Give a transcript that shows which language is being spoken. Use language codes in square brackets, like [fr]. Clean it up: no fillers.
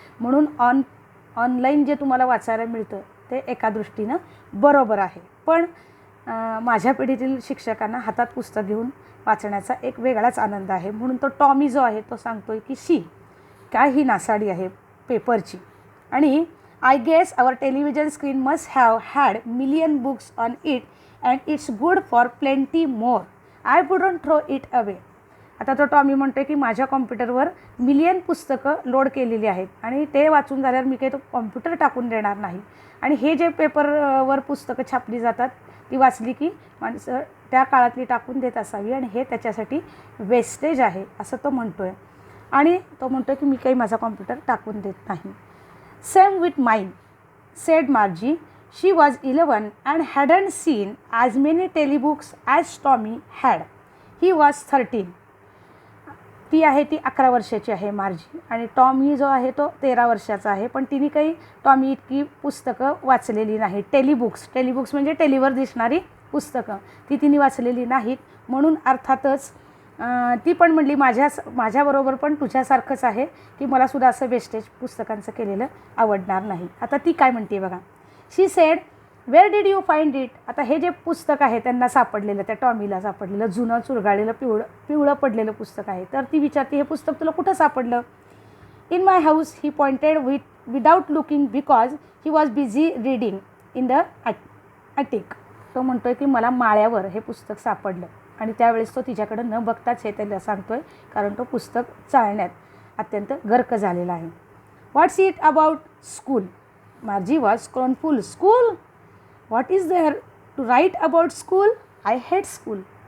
[mr] म्हणून ऑनलाईन जे तुम्हाला वाचायला मिळतं ते एका दृष्टीनं बरोबर आहे. पण माझ्या पिढीतील शिक्षकांना हातात पुस्तक घेऊन वाचण्याचा एक वेगळाच आनंद आहे. म्हणून तो टॉमी जो आहे तो सांगतो आहे की शी, काय ही नासाडी आहे पेपरची. आणि [en] I guess our television screen must have had million books on it and it's good for plenty more. I wouldn't throw it away. [mr] आता तो टॉमी म्हणतो आहे की माझ्या कॉम्प्युटरवर मिलियन पुस्तकं लोड केलेली आहेत आणि ते वाचून झाल्यावर मी काही तो कॉम्प्युटर टाकून देणार नाही. आणि हे जे पेपरवर पुस्तकं छापली जातात ती वाचली की माणसं त्या काळातली टाकून देत असावी आणि हे त्याच्यासाठी वेस्टेज आहे असं तो म्हणतो आहे. आणि तो म्हणतो आहे की मी काही माझा कॉम्प्युटर टाकून देत नाही. [en] Same with mine, said Margie. She was 11 and hadn't seen as many telebooks as Tommy had. He was 13. [mr] ती आहे ती 11 वर्षाची आहे मार्जी आणि टॉमी जो आहे तो 13 वर्षाचा आहे. पण तिने काही टॉमी इतकी पुस्तकं वाचलेली नाही. टेलिबुक्स म्हणजे टेलीवर दिसणारी पुस्तकं ती तिने वाचलेली नाहीत. म्हणून अर्थातच ती पण म्हणली माझ्याबरोबर पण तुझ्यासारखंच आहे की मलासुद्धा असं वेस्टेज पुस्तकांचं केलेलं आवडणार नाही. आता ती काय म्हणते बघा. [en] She said, where did you find it. [mr] आता हे जे पुस्तक आहे त्यांना सापडलेलं, त्या टॉमीला सापडलेलं जुनं चुरगाळलेलं पिवळं पडलेलं पुस्तक आहे. तर ती विचारते, हे पुस्तक तुला कुठं सापडलं. [en] In my house, he pointed without looking because he was busy reading in the attic. [mr] तो म्हणतोय की मला माळ्यावर हे पुस्तक सापडलं आणि त्यावेळेस तो तिच्याकडं न बघताच हे त्याला सांगतो आहे, कारण तो पुस्तक चाळण्यात अत्यंत गर्क झालेला आहे. [en] What's it about school. Margie was scornful. School, what is there to write about school. I hate school.